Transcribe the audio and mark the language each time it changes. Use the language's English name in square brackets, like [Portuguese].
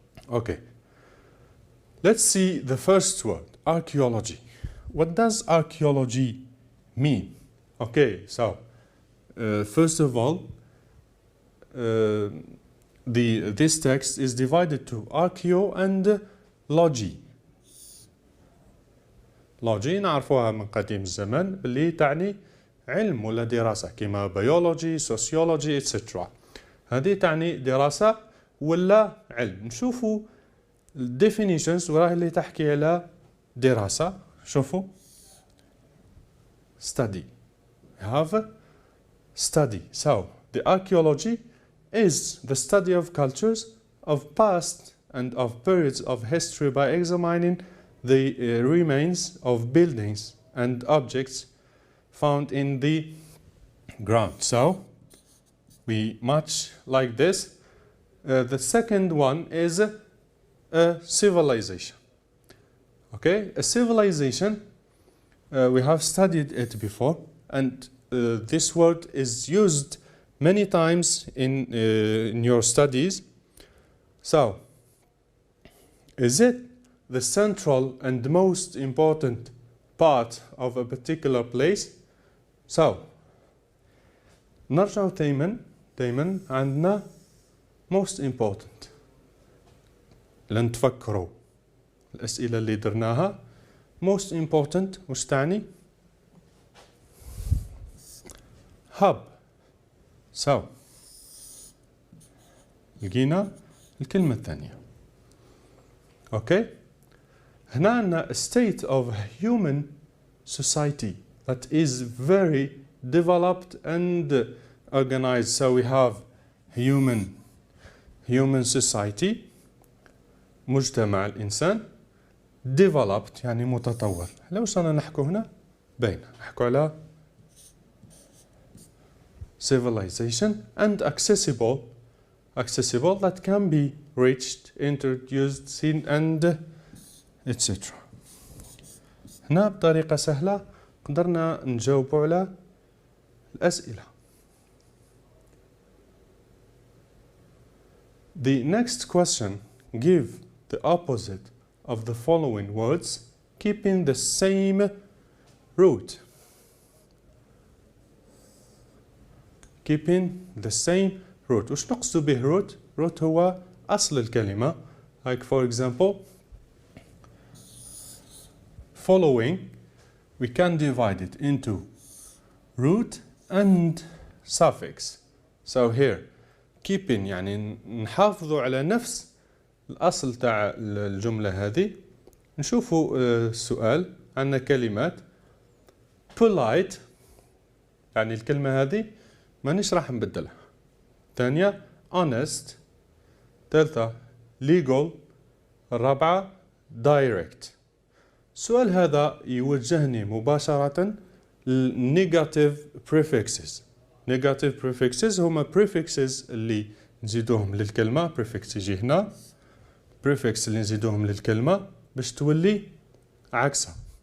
[English] Okay, let's see the first word, archaeology. What does archaeology mean? Okay, so first of all, this text is divided to archeo and logi. [Arabic] logi نعرفوها من قديم الزمن باللي تعني علم ولا دراسة كما biology, sociology, etc. هذه تعني دراسة ولا علم. نشوفوا definitions وراها اللي تحكي على دراسة. [English] شوفوا study. We have study. So the archaeology is the study of cultures of past and of periods of history by examining the remains of buildings and objects found in the ground. So we match like this. The second one is a civilization. Okay, a civilization, we have studied it before, and this word is used many times in your studies. So, is it the central and most important part of a particular place? [Arabic] So, نرجع دايما عندنا [English] most important. [Arabic] لن تفكروا الأسئلة اللي درناها. [English] most important [Arabic] وش تعني؟ [English] hub. [Arabic] So لقينا الكلمة الثانية. [English] Okay. [Arabic] هنا عندنا [English] a state of human society that is very developed and organized. So we have human society, [Arabic] مجتمع الإنسان, developed يعني متطور. لو صرنا نحكو هنا باين نحكوا على [English] civilization and accessible that can be reached, introduced, seen and etc. [Arabic] هنا بطريقة سهلة قدرنا نجاوبوا على الأسئلة. [English] The next question, give the opposite of the following words keeping the same root. Keeping the same root. [Arabic] وش نقصد به root؟ root هو أصل الكلمة. [English] Like for example, following, we can divide it into root and suffix. So here, keeping [Arabic] يعني نحافظوا على نفس الأصل تاع الجملة هذه. نشوفوا السؤال. عندنا كلمات polite يعني الكلمة هذه مانيش راح نبدلها. ثانية honest. ثالثة legal. الرابعة direct. السؤال هذا يوجهني مباشرة negative prefixes. negative prefixes هما prefixes اللي نزيدوهم للكلمة. prefix يجي هنا. prefix اللي نزيدوهم للكلمة باش تولي عكسها.